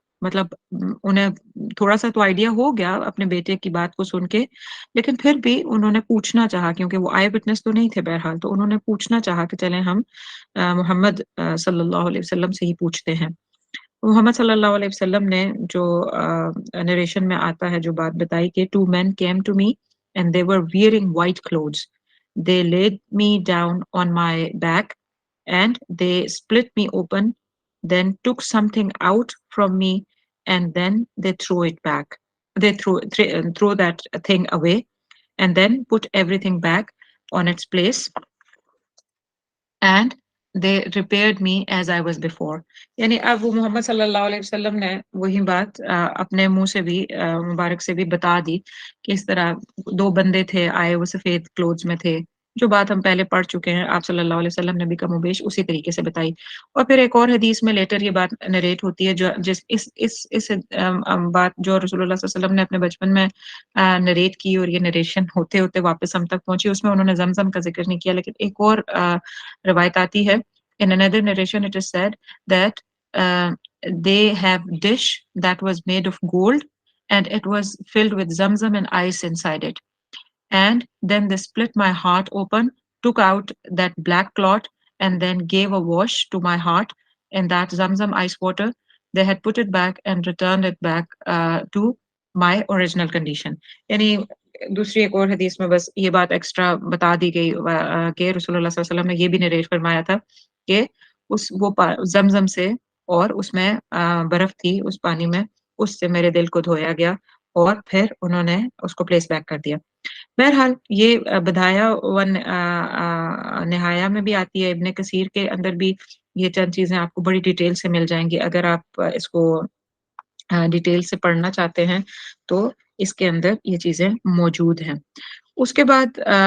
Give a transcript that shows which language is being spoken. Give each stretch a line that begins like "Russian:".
Urdu: مطلب انہیں تھوڑا سا تو آئیڈیا ہو گیا اپنے بیٹے کی بات کو سن کے، لیکن پھر بھی انہوں نے پوچھنا چاہا، کیونکہ وہ آئی وٹنس تو نہیں تھے بہرحال، تو انہوں نے پوچھنا چاہا کہ چلیں ہم محمد صلی اللہ علیہ وسلم سے ہی پوچھتے ہیں. محمد صلی اللہ علیہ وسلم نے جو نریشن میں آتا ہے جو بات بتائی کہ
English: two men came to me and they were wearing white clothes. They laid me down on my back and they split me open, then took something out from me and then they threw it back. They threw that thing away and then put everything back on its place. And they repaired me as I was before.
Urdu: یعنی اب وہ محمد صلی اللہ علیہ وسلم نے وہی بات اپنے منہ سے بھی مبارک سے بھی بتا دی کہ اس طرح دو بندے تھے آئے، وہ سفید کلوتھز میں تھے، جو بات ہم پہلے پڑھ چکے ہیں. آپ صلی اللہ علیہ وسلم نے بھی کم و بیش اسی طریقے سے بتائی. اور پھر ایک اور حدیث میں لیٹر یہ بات نریٹ ہوتی ہے جو اس بات جو رسول اللہ صلی اللہ علیہ وسلم نے اپنے بچپن میں نریٹ کی، اور یہ نریشن ہوتے ہوتے واپس ہم تک پہنچی، اس میں انہوں نے زمزم کا ذکر نہیں کیا. لیکن ایک اور روایت آتی ہے،
English: in another narration it is said that they have dish that was made of gold and it was filled with zamzam and ice inside it. And then they split my heart open, took out that black clot, and then gave a wash to my heart in that zamzam ice water. They had put it back and returned it back to my original condition.
Urdu: یعنی دوسری ایک اور حدیث میں بس یہ بات extra بتا دی گئی کہ رسول اللہ صلی اللہ علیہ وسلم نے یہ بھی نریٹ فرمایا تھا کہ وہ زمزم سے، اور اس میں برف تھی اس پانی میں، اس سے میرے دل کو دھویا گیا اور پھر انہوں نے اس کو پلیس بیک کر دیا۔ بہرحال یہ بدایا و نہایا میں بھی آتی ہے، ابن کثیر کے اندر بھی یہ چند چیزیں آپ کو بڑی ڈیٹیل سے مل جائیں گی۔ اگر آپ اس کو ڈیٹیل سے پڑھنا چاہتے ہیں تو اس کے اندر یہ چیزیں موجود ہیں۔ اس کے بعد